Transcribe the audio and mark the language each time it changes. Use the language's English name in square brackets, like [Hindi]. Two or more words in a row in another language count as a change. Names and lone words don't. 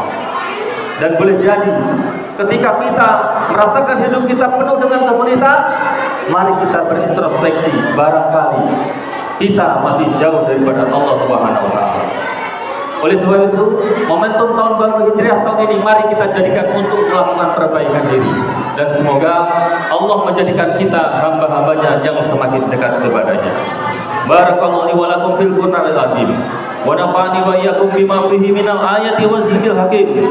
[Indonesian] Dan boleh jadi ketika kita merasakan hidup kita penuh dengan kesulitan, mari kita berintrospeksi, barangkali kita masih jauh daripada Allah [Arabic] سبحانه وتعالى. [Indonesian] Oleh sebab itu, momentum tahun baru Hijriah tahun ini mari kita jadikan untuk melakukan perbaikan diri, dan semoga Allah menjadikan kita hamba-hambanya yang semakin dekat kepadanya. [Arabic] بارك الله لي ولكم في القرآن العظيم ونفعني وإياكم بما فيه من الآيات والذكر الحكيم.